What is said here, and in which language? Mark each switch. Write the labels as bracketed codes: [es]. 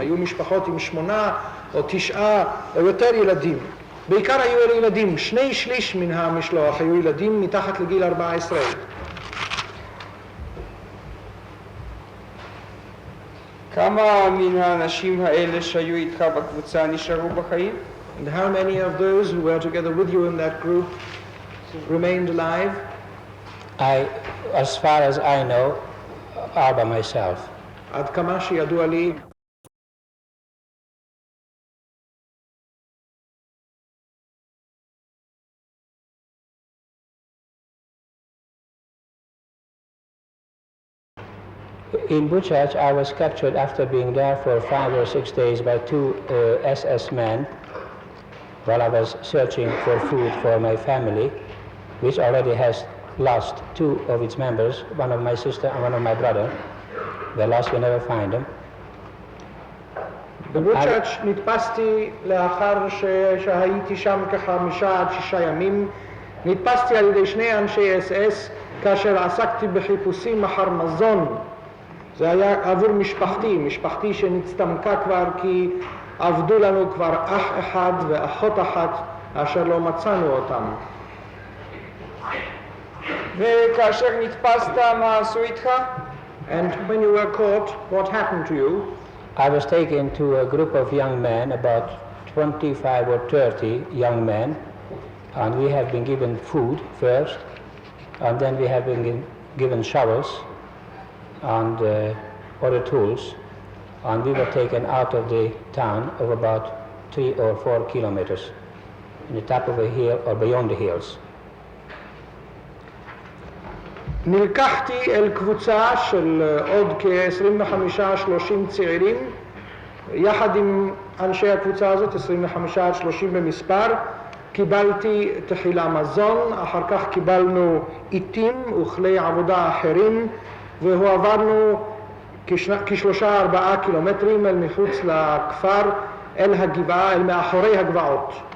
[he] היו משפחות עם 8 או 9 או יותר ילדים. בעיקר היו אלה ילדים, 2/3 מן המשלוח היו ילדים מתחת לגיל 14. כמה מן האנשים האלה שהיו איתך בקבוצה נשארו בחיים? [en] And how many of those who were together with you in that group remained alive? As far as I know, all by myself. [he] עד כמה שידוע לי, [en] In Buchach, I was captured after being there for 5 or 6 days by 2 SS men while I was searching for food for my family, which already has lost 2 of its members, one of my sister and one of my brother. They lost, we never find them. [he] בבוצ'אץ' נתפסתי לאחר שהייתי שם כ5 עד 6 ימים. נתפסתי על ידי 2 אנשי SS כאשר עסקתי בחיפושים אחר מזון. זה היה עבור משפחתי שנצטמקה כבר כי עבדו לנו כבר אח אחד ואחות אחת אשר לא מצאנו אותם. וכאשר נתפסת, מה עשו איתך? [en] And when you were caught, what happened to you? I was taken to a group of young men, about 25 or 30 young men, and we have been given food first, and then we have been given shovels and other tools, and we were taken out of the town of about 3 or 4 kilometers in the top of a hill or beyond the hills. [he] נלקחתי אל קבוצה של עוד כ-25-30 צעירים, יחד עם אנשי הקבוצה הזאת, 25-30 במספר. קיבלתי תחילה מזון, אחר כך קיבלנו עיתים וכלי עבודה אחרים, והועברנו כ3-4 קילומטרים אל מחוץ לכפר, אל הגבעה, אל מאחורי הגבעות.